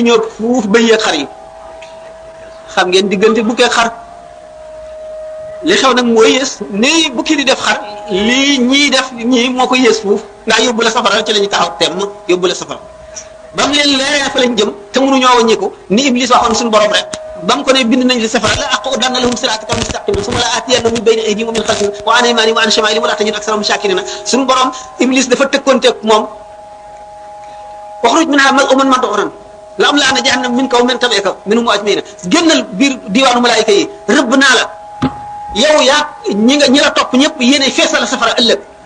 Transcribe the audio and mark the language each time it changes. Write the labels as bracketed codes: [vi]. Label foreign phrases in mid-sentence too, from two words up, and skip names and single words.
[wo] ñoo ëpp fuuf bëy yeeg xar yi xam ngeen diggante bukki ak xar li xew nag mooy yées nii bukki di def xar lii ñii def ñii moo ko yées fuuf ndax yóbbu la safara ci la ñu taxaw temm yóbbu la safara ba mu leen leeree fa lañ jëm te mënuñoo wàññiku ni Iblis waxoon suñu borom rek ba mu ko ne bind nañ li safara [ar] لأقعدن لهم صراطك المستقيم ثم لآتينهم من بين أيديهم ومن خلفهم وعن أيمانهم وعن شمائلهم ولا تجد أكثرهم شاكرين [wo] suñu borom Iblis dafa tëkkoonteeg moom [ar] واخرج منها مذءوما مدحورا لأملأن جهنم منك وممن تبعك منهم أجمعين [wo] génnal biir diwaanu malaayika yi rëbb naa la yow yaa ñi la topp ñëpp yéenay feesal safara ëllëg